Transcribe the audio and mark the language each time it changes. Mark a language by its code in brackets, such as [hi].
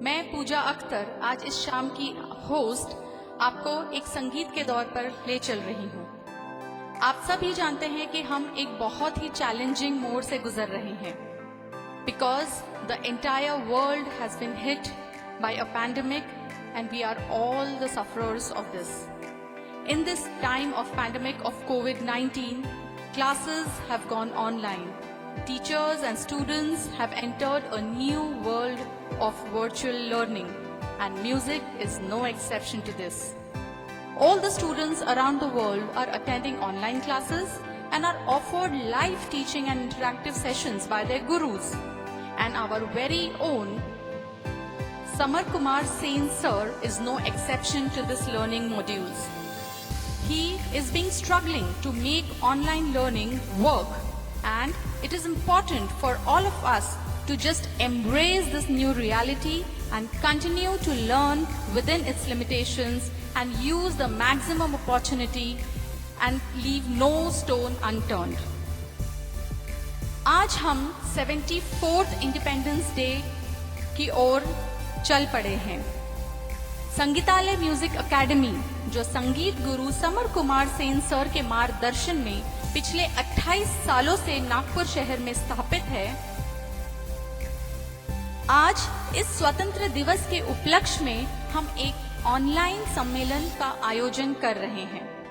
[hi] मैं पूजा अख्तर आज इस शाम की होस्ट आपको एक संगीत के दौर पर ले चल रही हूँ। आप सभी जानते हैं कि हम एक बहुत ही चैलेंजिंग मोड़ से गुजर रहे हैं [en] Because the entire world has been hit by a pandemic and we are all the sufferers of this. In this time of pandemic of COVID-19, classes have gone online. Teachers and students have entered a new world of virtual learning, and music is no exception to this. All the students around the world are attending online classes and are offered live teaching and interactive sessions by their gurus. And our very own Samar Kumar Sen sir is no exception to this learning modules. He is being struggling to make online learning work, and it is important for all of us to just embrace this new reality and continue to learn within its limitations and use the maximum opportunity and leave no stone unturned. [hi] आज हम 74th independence day की ओर चल पड़े हैं। संगीतालय music academy, जो संगीत गुरु summer Kumar Sen sir के मार्गदर्शन में पिछले 28 सालों से नागपुर शहर में स्थापित है, आज इस स्वतंत्र दिवस के उपलक्ष्य में हम एक ऑनलाइन सम्मेलन का आयोजन कर रहे हैं।